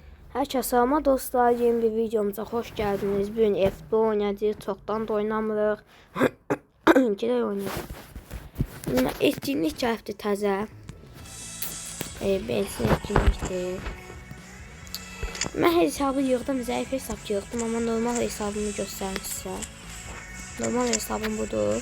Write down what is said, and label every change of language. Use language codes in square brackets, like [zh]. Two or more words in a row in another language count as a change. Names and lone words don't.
[tr] Herkese selam dostlar, yeni bir videomuza hoş geldiniz. Bugün FB oynayacağız, çoktan da oynamırıq. [az] Girək oynayaq. Etkinlik gəlibdi təzə. Bensin etkinlikdir. Mən hesabı yığdım, zəif hesab yığdım, amma normal hesabımı göstərim sizə. Normal hesabım budur.